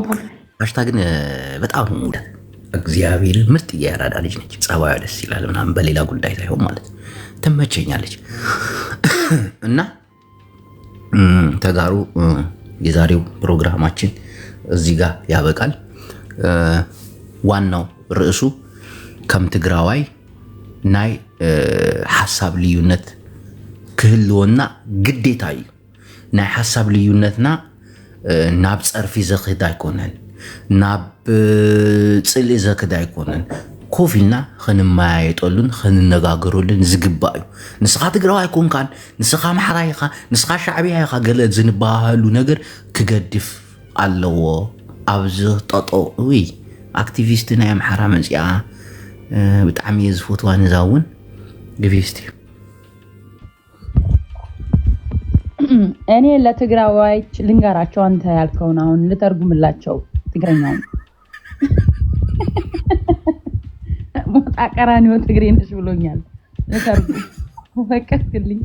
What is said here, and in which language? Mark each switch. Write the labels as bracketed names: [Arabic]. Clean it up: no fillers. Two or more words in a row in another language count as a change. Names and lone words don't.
[Amharic] አሽታ ግን በጣም ሙደ እግዚአብሔር ምርጥ እያራዳ ልጅ ነች። ጸባዩ ደስ ይላል ምናምን በሌላ ጉዳይ ሳይሆን ማለት ትመቸኛለች። እና ተጋሩ የዛሬው ፕሮግራማችን እዚህ ጋር ያበቃል። ዋናው ርዕሱ [Tigrinya] ከም ትግራዋይ ናይ ሓሳብ ልዩነት ክህልወና ግዴታ እዩ። ናይ ሓሳብ ልዩነትና ናብ ፀርፊ ዘኽድ ኣይኮነን፣ ናብ ፅልኢ ዘክድ ኣይኮነን። ኮፍ ኢልና ክንመያየጠሉን ክንነጋገረሉን ዝግባእ እዩ። ንስኻ ትግራዋይ ኮንካን፣ ንስኻ ኣምሓራ ኢኻ፣ ንስኻ ሻዕብያ ኢኻ ገለ ዝንባሃሉ ነገር ክገድፍ ኣለዎ። ኣብዚ ጠጦ ወይ አክቲቪስት ናይ ኣምሓራ መፅኣ ብጣዕሚ እየ ዝፈትዋ ንዛ እውን ግቢስቲ [Amharic] እኔ ለትግራዋዮች ልንገራቸው። አንተ ያልከውን አሁን ልተርጉምላቸው ትግረኛው። ሞጣ ቀራኒዮ ትግሬ ነሽ ብሎኛል። ልተርጉም ፈቀድክልኝ?